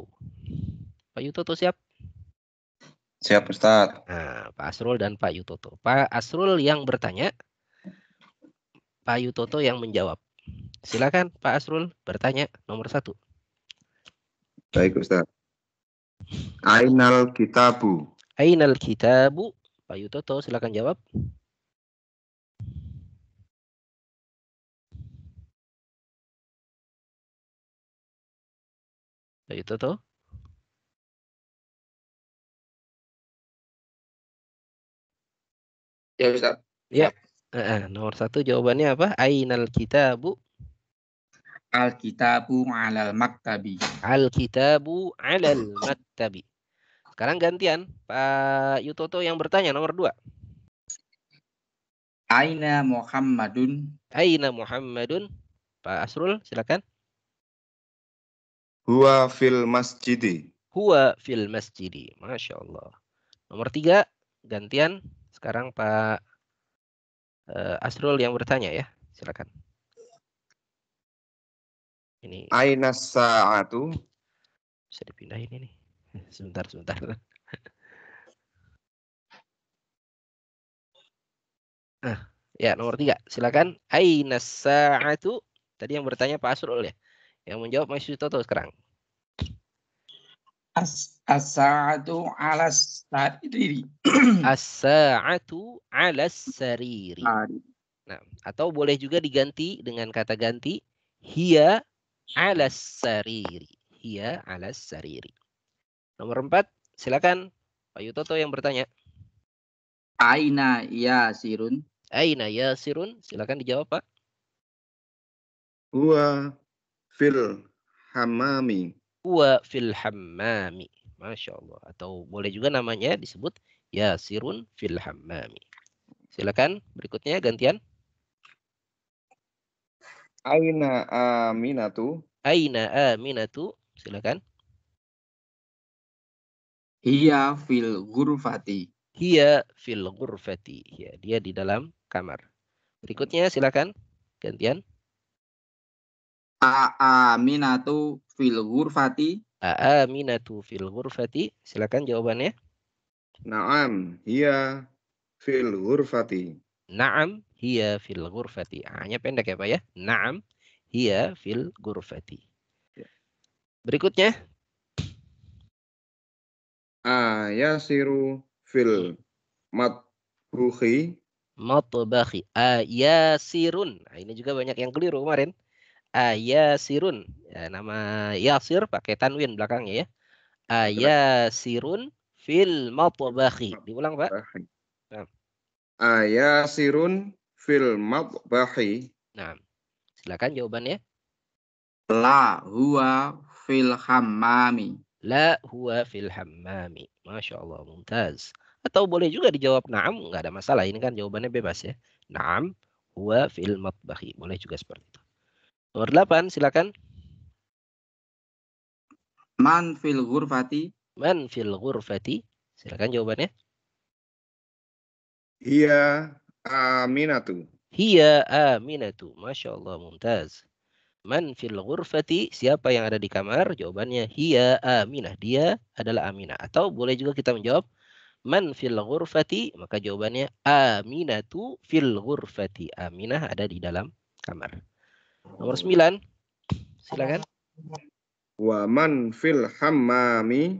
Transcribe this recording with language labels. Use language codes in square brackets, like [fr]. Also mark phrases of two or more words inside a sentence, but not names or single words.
[id] Pak Yutoto siap? Siap, Ustaz. Nah, Pak Asrul dan Pak Yutoto. Pak Asrul yang bertanya, Pak Yutoto yang menjawab. Silakan Pak Asrul bertanya nomor 1. Baik, Ustaz. [ar] أين الكتاب. أين الكتاب? [id] Pak Yutoto silakan jawab. Pak Yutoto. Ya, Ustaz. Ya. Nomor 1 jawabannya apa? [ar] أين الكتاب? الكتاب على المكتب. الكتاب على المكتب. [id] Sekarang gantian. Pak Yutoto yang bertanya nomor 2. [ar] أين محمد? أين محمد? [id] Pak Asrul silakan. [ar] هو في المسجد. هو في المسجد. ما شاء الله. [id] Nomor 3 gantian. Sekarang Pak Asrul yang bertanya ya. Silakan. Ini [ar] أين الساعة. [id] bisa dipindahin ini. Sebentar. Ya, nomor 3. Silakan. [ar] أين الساعة? [id] Tadi yang bertanya Pak Asrul ya. Yang menjawab Mas Yutoto sekarang. [ar] الساعة على السرير. الساعة على السرير. [id] Nah, atau boleh juga diganti dengan kata ganti [ar] هي على السرير. هي على السرير. [id] Nomor 4, silakan Pak Yutoto yang bertanya. [ar] أين ياسر? أين ياسر? [id] Silakan dijawab, Pak. [ar] هو في الحمام. هو في الحمام. ما شاء الله. [id] Atau boleh juga namanya disebut [ar] ياسر في الحمام. [id] Silakan berikutnya gantian. [ar] أين أمينة. أين أمينة? Silakan. هي في الغرفة. هي في الغرفة. Ya, [id] dia di dalam kamar. Berikutnya silakan gantian. [ar] أمينة في الغرفة. أمينة في الغرفة. [id] Silakan jawabannya. [ar] نعم، هي في الغرفة. نعم، هي في الغرفة. [id] Hanya pendek ya Pak ya. [ar] نعم، هي في الغرفة. Berikutnya. ياسر في المطبخ. مطبخ. ياسر. [id] Nah, ini juga banyak yang keliru kemarin. Yasirun. Ya, nama Yasir pakai tanwin belakangnya ya. [ar] ياسر في المطبخ. [id] Diulang Pak. [ar] ياسر في المطبخ. [id] Nah, silakan jawabannya. [ar] لا هو في الحمام. لا هو في الحمام. ما شاء الله، ممتاز. [id] Atau boleh juga dijawab na'am, nggak ada masalah. Ini kan jawabannya bebas ya. [ar] نعم هو في المطبخ. [id] Boleh juga seperti itu. Nomor 8, silakan. [ar] من في الغرفة. من في الغرفة. [id] Silakan jawabannya. [ar] هي أمينة. هي أمينة. ما شاء الله، ممتاز. من في الغرفة, [id] siapa yang ada di kamar? Jawabannya hiya Aminah. Dia adalah Aminah. Atau boleh juga kita menjawab [ar] من في الغرفة, [id] maka jawabannya [ar] أمينة في الغرفة. [id] Aminah ada di dalam kamar. Nomor 9. Silakan. [ar] ومن في الحمام.